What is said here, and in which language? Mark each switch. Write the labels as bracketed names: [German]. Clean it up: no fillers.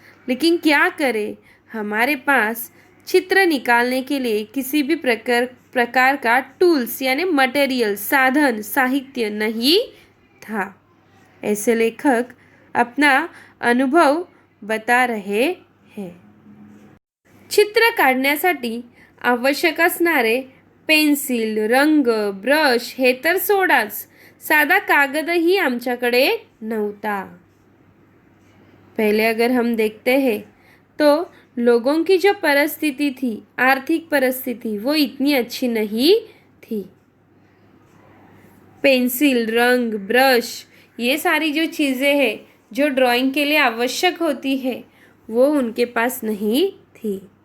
[Hindi] लेकिन क्या करें, हमारे पास चित्र निकालने के लिए किसी भी प्रकार का टूल्स यानी मटेरियल, साधन, साहित्य नहीं था. ऐसे लेखक अपना अनुभव बता रहे हैं. [Marathi] चित्र काढण्यासाठी आवश्यक असणारे पेन्सिल, रंग, ब्रश हे तर सोडाच, साधा कागदही आमच्याकडे नव्हता. [Hindi] पहले अगर हम देखते हैं तो लोगों की जो परिस्थिति थी, आर्थिक परिस्थिति, वो इतनी अच्छी नहीं थी. पेंसिल, रंग, ब्रश ये सारी जो चीज़ें हैं जो ड्राइंग के लिए आवश्यक होती है वो उनके पास नहीं थी.